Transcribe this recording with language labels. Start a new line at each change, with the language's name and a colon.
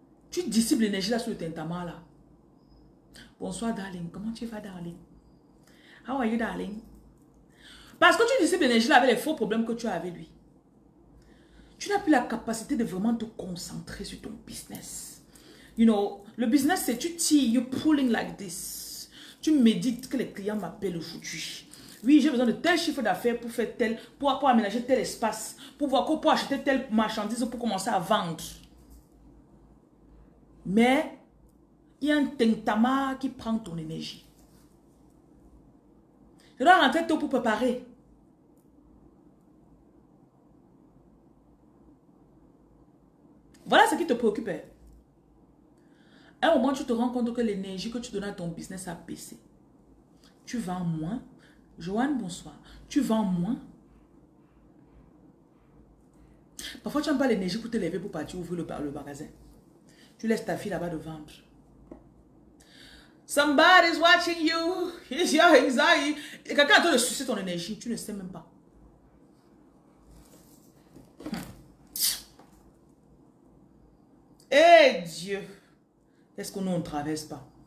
French: Tu dissipes l'énergie là sur le tintama là. Bonsoir darling, comment tu vas darling?
English: How are you darling?
French: Parce que tu dissipes l'énergie là avec les faux problèmes que tu as avec lui. Tu n'as plus la capacité de vraiment te concentrer sur ton business.
English: You know,
French: le business c'est tu tires,
English: you're pulling like this.
French: Tu médites que les clients m'appellent aujourd'hui. Oui, j'ai besoin de tel chiffre d'affaires pour faire tel, pour aménager tel espace, pour acheter telle marchandise pour commencer à vendre. Mais il y a un tintama qui prend ton énergie. Je dois rentrer tôt pour préparer. Voilà ce qui te préoccupe. À un moment, tu te rends compte que l'énergie que tu donnes à ton business a baissé. Tu vends moins. Joanne, bonsoir. Tu vends moins. Parfois, tu n'as pas l'énergie pour te lever pour partir ouvrir le magasin. Tu laisses ta fille là-bas de vendre.
English: Somebody's watching you. It's your anxiety.
French: Et quelqu'un est en train de sucer ton énergie. Tu ne sais même pas. Eh Dieu. Est-ce que nous, on ne traverse pas?